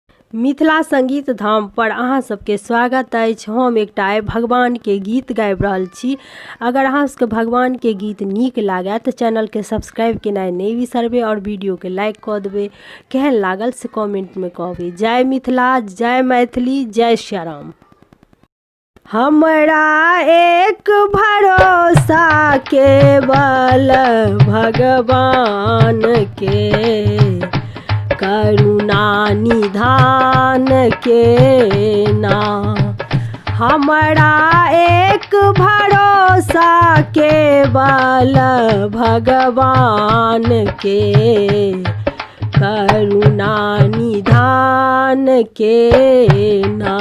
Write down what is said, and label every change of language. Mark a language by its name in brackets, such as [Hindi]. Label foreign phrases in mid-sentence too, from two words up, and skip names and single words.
[Maithili] मिथिला संगीत धाम पर अहाँ सबके स्वागत अछि। हम एकटा भगवान के गीत गाबि रहल छी। अगर अहाँ सबके भगवान के गीत नीक लागे तो चैनल के सब्सक्राइब केनाइ नहीं बिसरबे और वीडियो के लाइक कऽ देबे। केहन लागल से कमेंट में कहबे। जय मिथिला, जय मैथिली, जय श्री राम। हमरा एक भरोसा केवल भगवान के, करुणा निधान के ना। हमरा एक भरोसा केवल भगवान के, करुणा निधान के ना।